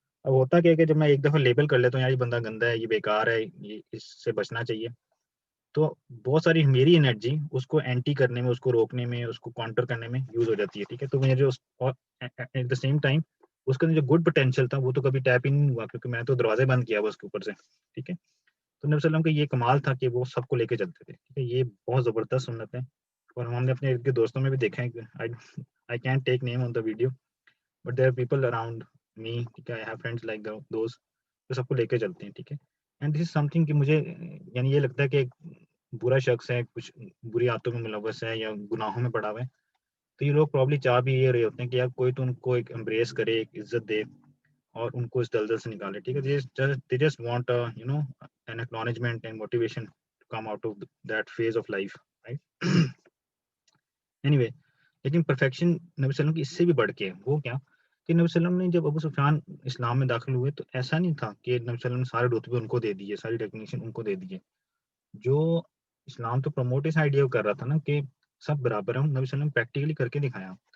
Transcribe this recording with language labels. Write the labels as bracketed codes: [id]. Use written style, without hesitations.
[ur] اب ہوتا کیا ہے کہ جب میں ایک دفعہ لیبل کر لیتا ہوں یار یہ بندہ گندا ہے، یہ بیکار ہے، یہ اس سے بچنا چاہیے، تو بہت ساری میری انرجی اس کو اینٹی کرنے میں، اس کو روکنے میں، اس کو کاؤنٹر کرنے میں یوز ہو جاتی ہے، ٹھیک ہے. تو مجھے جو [en] at the same time [ur] اس کا جو گڈ پوٹینشیل تھا وہ تو کبھی ٹیپ ہی نہیں ہوا، کیونکہ میں تو دروازے بند کیا اس کے اوپر سے، ٹھیک ہے. تو نبی صلی اللہ علیہ وسلم کا یہ کمال تھا کہ وہ سب کو لے کے چلتے تھے، ٹھیک ہے. یہ بہت زبردست سنت ہے اور ہم نے اپنے دوستوں میں بھی دیکھا ہے. [en] I can't take name on the video, but there are people around me, [ur] ٹھیک ہے. [en] I have friends like those [ur] جو سب کو لے کے چلتے ہیں، ٹھیک ہے. [en] and this is something [ur] کہ مجھے یعنی یہ لگتا ہے کہ ایک برا شخص ہے، کچھ بری عادتوں میں ملوث ہے یا گناہوں میں پڑا ہوا ہے، تو یہ لوگ پرابلی چاہ بھی یہ رہے ہوتے ہیں کہ یار کوئی تو ان کو ایک امبریس کرے، ایک عزت دے اور ان کو اس دلدل سے نکالے، ٹھیک ہے. [en] They just want an acknowledgement and motivation to come out of that phase of life, right? [ur] Anyway, لیکن پرفیکشن نبی صلی اللہ علیہ وسلم کی اس سے بھی بڑھ کے وہ کیا کہ نبی صلی اللہ علیہ وسلم نے جب ابو سفیان اسلام میں داخل ہوئے تو ایسا نہیں تھا کہ نبی صلی اللہ علیہ وسلم نے سارے رتبے ان کو دے دیے، ساری ریکگنیشن ان کو دے دیے. جو اسلام تو پروموٹ اس آئیڈیا کر رہا تھا نا کہ سب برابر ہیں، نبی صلی اللہ علیہ وسلم پریکٹیکلی کر کے دکھایا.